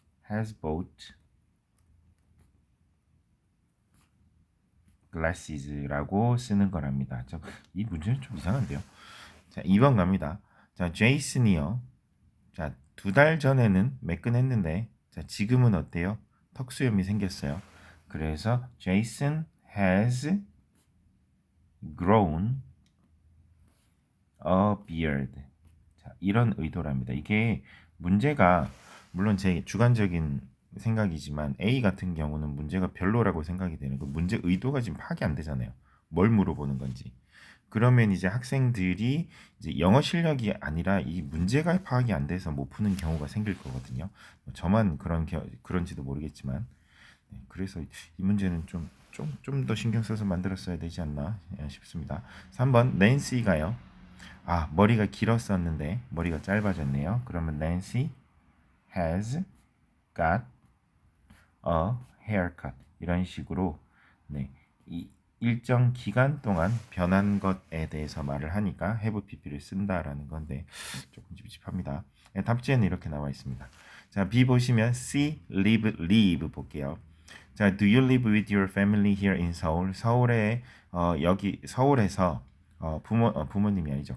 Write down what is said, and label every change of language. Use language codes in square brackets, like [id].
[en] has bought glasses [ko] 라고 쓰는 거랍니다. 이 문제는 좀 이상한데요. 자, 2번 갑니다. 자, 제이슨이요. 자, 2달 전에는 매끈했는데 자, 지금은 어때요? 턱수염이 생겼어요. 그래서 [en] Jason has grown a beard. [ko] 자, 이런 의도랍니다. 이게 문제가 물론 제 주관적인 생각이지만 A 같은 경우는 문제가 별로라고 생각이 되는 거 문제 의도가 지금 파악이 안 되잖아요. 뭘 물어보는 건지. 그러면 이제 학생들이 이제 영어 실력이 아니라 이 문제가 파악이 안 돼서 못 푸는 경우가 생길 거거든요. 저만 그런지도 모르겠지만 그래서 이 문제는 좀 더 신경 써서 만들었어야 되지 않나 싶습니다. 3번 낸시가요. 머리가 길었었는데 머리가 짧아졌네요. 그러면 [en] Nancy has got a haircut. [ko] 이런 식으로 네, 이 일정 기간 동안 변한 것에 대해서 말을 하니까 have pp를 쓴다라는 건데 조금 찝찝합니다. 네, 답지에는 이렇게 나와 있습니다. 자, B 보시면 C live 볼게요. [en] 자, do you live with your family here in Seoul? [ko] 서울에 여기 서울에서 부모님이 아니죠.